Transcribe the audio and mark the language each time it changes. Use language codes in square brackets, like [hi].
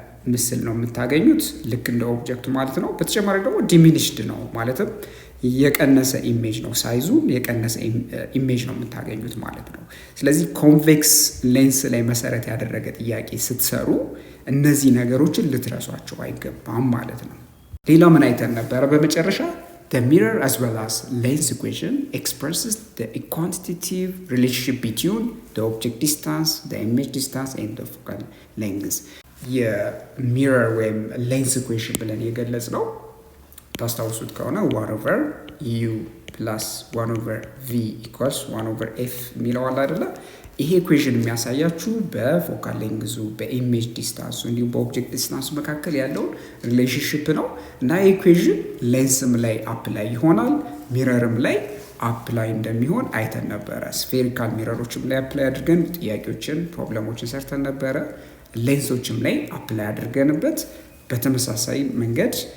[am] ምስል ነው የምታገኙት ልክ እንደ ኦብጀክቱ ማለት ነው። በተጨማሪ ደግሞ ዲሚኒሽድ ነው ማለትም የቀነሰ ኢሜጅ ነው፣ ሳይዙን የቀነሰ ኢሜጅ ነው የምታገኙት ማለት ነው። ስለዚህ ኮንቬክስ ሌንስ ላይ መሰረት ያደረገ ጥያቄ ስትሰሩ እነዚህ ነገሮችን ልትረሷቸው አይገባም ማለት ነው። ሌላው ምን አይተን ነበረ? [en] በመጨረሻ the mirror as well as lens equation expresses the quantitative relationship between the object distance, the image distance and the focal length። [am] የሚረር ወይም ሌንስ ኢኩዌሽን ብለን የገለጽ ነው ታስታውሱት ከሆነ 1/u + 1/v = 1/f የሚለው አለ አይደለ? ይሄ ኢኩዌሽን የሚያሳያችሁ በፎካል ሌንግዙ በኢሜጅ ዲስታንሱ እንዲሁም በኦብጀክት ዲስታንሱ መካከል ያለውን ሪሌሽንሽፕ ነው እና ይህ ኢኩዌሽን ሌንስም ላይ አፕላይ ይሆናል፣ ሚረርም ላይ አፕላይ እንደሚሆን አይተን ነበረ። ስፌሪካል ሚረሮችም ላይ አፕላይ አድርገን ጥያቄዎችን ፕሮብለሞችን ሰርተን ነበረ። ሌንሶችም ላይ አፕላይ አድርገንበት በተመሳሳይ መንገድ